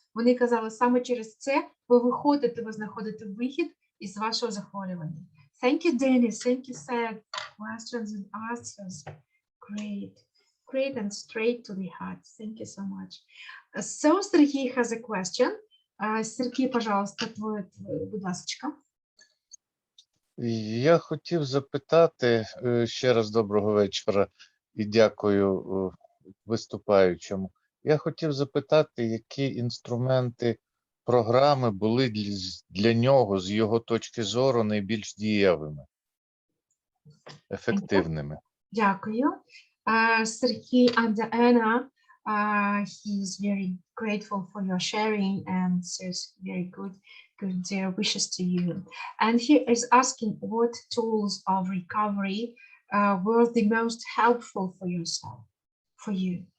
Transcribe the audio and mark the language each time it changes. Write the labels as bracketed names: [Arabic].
[Ukrainian] Вони казали, саме через це ви виходите, ви знаходите вихід із вашого захворювання. [English] Thank you, Dennis. Thank you, Seth. Questions and answers. Great. Great and straight to the heart. Thank you so much. So, Sergey has a question. [Ukrainian] Сергій, пожалуйста, будь ласка. Я хотів запитати ще раз доброго вечора і дякую виступаючому. Я хотів запитати, які інструменти програми були для нього, з його точки зору, найбільш дієвими, ефективними. Дякую. [English] Сергій and Anna, he's very grateful for your sharing and says very good wishes to you. And he is asking what tools of recovery were the most helpful for yourself, for you.